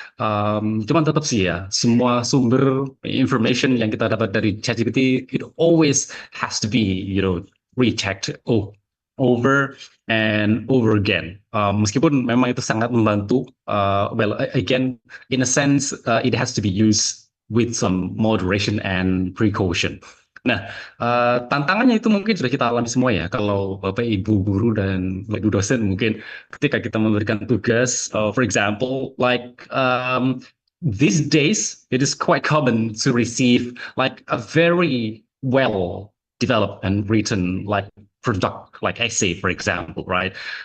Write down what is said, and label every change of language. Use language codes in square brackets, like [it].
[id] Cuman tetap sih ya, semua sumber information yang kita dapat dari ChatGPT, [en] it always has to be, rechecked over and over again. [id] Meskipun memang itu sangat membantu, [en] well, again, in a sense, it has to be used with some moderation and precaution. [id] Nah, tantangannya itu mungkin sudah kita alami semua ya. Kalau Bapak Ibu guru dan Ibu dosen mungkin ketika kita memberikan tugas, [en] for example, like these days it is quite common to receive like a very well developed and written like product, like essay, for example, right?